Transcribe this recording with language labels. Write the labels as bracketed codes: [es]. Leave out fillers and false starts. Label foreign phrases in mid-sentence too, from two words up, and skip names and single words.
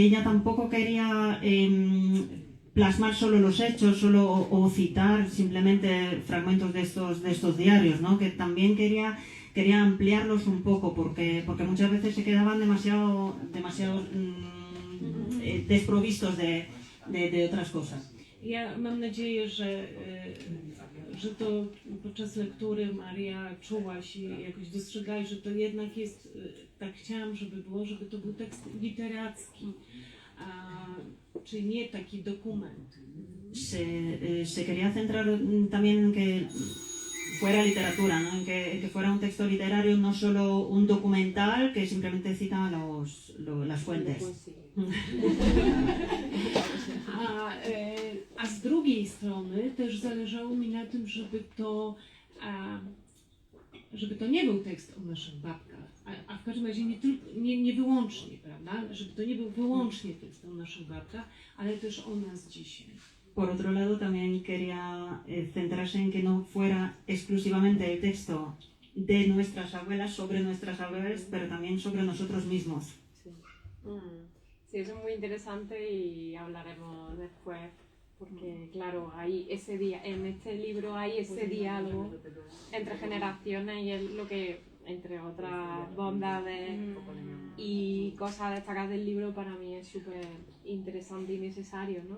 [es] Ella tampoco quería plasmar solo los hechos o citar simplemente fragmentos de estos diarios, ¿no? Que también quería ampliarlos un poco porque muchas veces se quedaban demasiado desprovistos de otras cosas. [pl] Ja mam nadzieję, że to podczas lektury Maria czułaś i jakoś dostrzegałaś, że to jednak jest, tak chciałam, żeby było, żeby to był tekst literacki, czyli nie taki dokument. [es] Se quería centrar también en que fuera literatura, ¿no? En que fuera un texto literario, no solo un documental que simplemente cita las fuentes. [pl] A z drugiej strony też zależało mi na tym, żeby to nie był tekst o naszych babkach, a w każdym razie nie wyłącznie, prawda? Żeby to nie był wyłącznie tekst o naszych babkach, ale też o nas dzisiaj. [es] Por otro lado, también quería centrarse en que no fuera exclusivamente el texto de nuestras abuelas, sobre nuestras abuelas, pero también sobre nosotros mismos. Sí. Sí, eso es muy interesante y hablaremos después, porque claro, hay ese día, en este libro hay ese diálogo entre generaciones y es lo que, entre otras bondades y cosas a destacar del libro, para mí es súper interesante y necesario, ¿no?